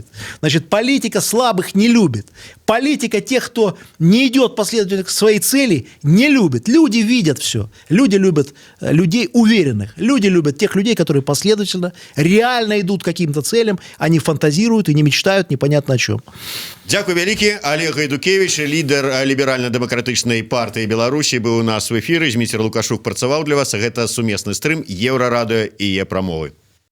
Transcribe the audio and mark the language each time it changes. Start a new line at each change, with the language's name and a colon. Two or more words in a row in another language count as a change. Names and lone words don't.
Russian: Значит, политика слабых не любит. Политика тех, кто не идет последовательно к своей цели, не любит. Люди видят все. Люди любят людей уверенных. Люди любят тех людей, которые последовательно, реально идут к каким-то целям, они фантазируют и не мечтают непонятно о чем.
Belarusian: Дякую вялікі. Олег Гайдукевич, лідар ліберальна-дэмакратычнай партыі Беларусі, быў у нас в эфіры. Зміцер Лукашук працаваў для вас. Гэта сумесны стрым Еўрарадыё і яе прамовы.